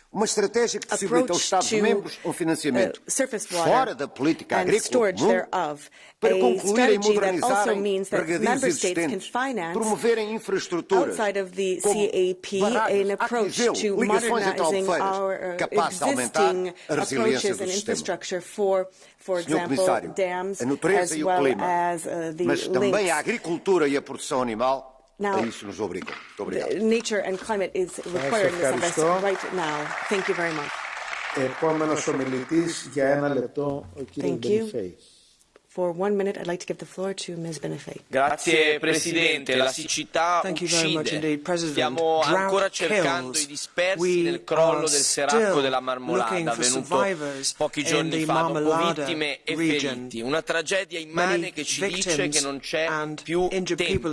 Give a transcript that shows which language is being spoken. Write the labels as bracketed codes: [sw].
[pt] uma estratégia que possibilita aos Estados-membros um financiamento fora da política agrícola comum para concluírem e modernizarem regadios existentes, promoverem infraestruturas como barragens, acquiseu, ligações entre albufeiras, capazes de aumentar a resiliência do sistema. Senhor Comissário, a natureza e o clima, mas também a agricultura e a produção animal, a isso nos obrigam. Muito obrigado. [en] Nature and climate is requiring this investment right now. Thank you very much. [el] Επόμενος ομιλητής για 1 λεπτό, ο κύριος Μπενιφέη. [en] For 1 minute, I'd like to give the floor to Ms. Benefei. [it] Grazie Presidente, la siccità uccide. Stiamo ancora cercando i dispersi nel crollo del seracco della Marmolada, avvenuto pochi giorni fa, dopo vittime e feriti. Una tragedia immane che ci dice che non c'è più tempo.